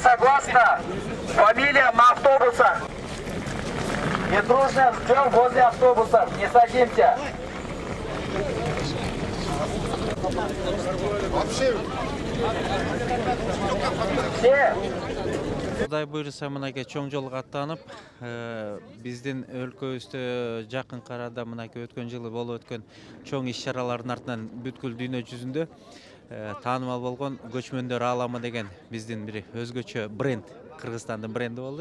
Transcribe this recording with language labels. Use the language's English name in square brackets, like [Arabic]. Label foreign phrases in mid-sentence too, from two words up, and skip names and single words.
[Russian] Пожалуйста, фамилия на автобуса. Не дружно ждем возле автобуса. Не садимся. Все. [Kyrgyz] Кудай буйруса мынакей чоң жолго аттанып, биздин өлкөбүздө жакын арада мынакей өткөн жылы болуп өткөн чоң иш-чаралардын артынан бүткүл дүйнө жүзүндө таанымал болгон көчмөндөр ааламы деген биздин бир өзгөчө бренд, Кыргызстандын бренди болду.